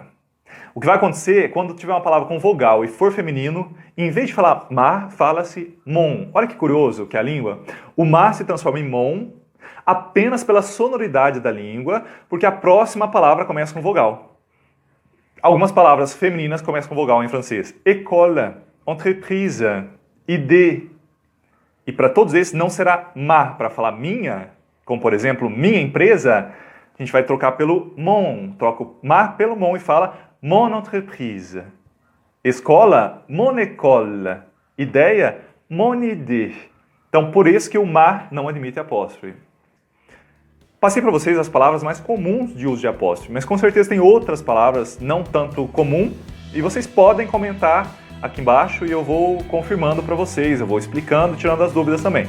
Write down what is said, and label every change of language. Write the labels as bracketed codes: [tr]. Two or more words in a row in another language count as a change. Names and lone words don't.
[pt] O que vai acontecer é quando tiver uma palavra com vogal e for feminino, em vez de falar ma, fala-se mon. Olha que curioso que é a língua. O ma se transforma em mon apenas pela sonoridade da língua, porque a próxima palavra começa com vogal. Algumas palavras femininas começam com vogal em francês. [fr] École, entreprise, idée. [pt] E para todos esses não será ma para falar minha, como por exemplo, minha empresa, a gente vai trocar pelo mon. Troca o ma pelo mon e fala [fr] mon entreprise. [pt] Escola, [fr] mon école. [pt] Ideia, [fr] mon idée. [pt] Então, por isso que o ma não admite apóstrofe. Passei para vocês as palavras mais comuns de uso de apóstrofe, mas com certeza tem outras palavras não tanto comum e vocês podem comentar aqui embaixo e eu vou confirmando para vocês, eu vou explicando, tirando as dúvidas também.